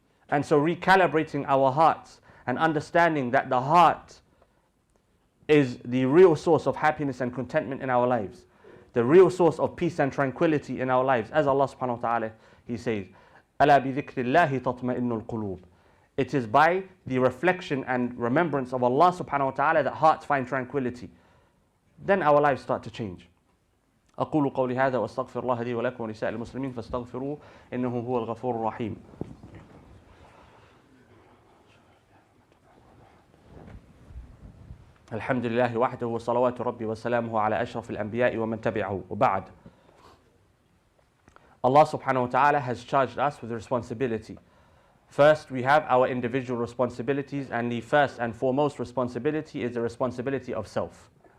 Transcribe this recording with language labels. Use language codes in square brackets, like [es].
[en] And so recalibrating our hearts and understanding that the heart is the real source of happiness and contentment in our lives, the real source of peace and tranquility in our lives. As Allah subhanahu wa ta'ala, He says, [ar] أَلَا بِذِكْرِ اللَّهِ تَطْمَئِنُّ الْقُلُوبِ. [en] It is by the reflection and remembrance of Allah subhanahu wa ta'ala that hearts find tranquility. Then our lives start to change. [ar] أقول قولي هذا وأستغفر الله لي ولكم ولسائر المسلمين فاستغفروه إنه هو الغفور الرحيم. الحمد لله وحده وصلوات ربي وسلامه على أشرف الأنبياء ومن تبعه وبعد. [en] Allah subhanahu wa ta'ala has charged us with responsibility. First, we have our individual responsibilities, and the first and foremost responsibility is the responsibility of self.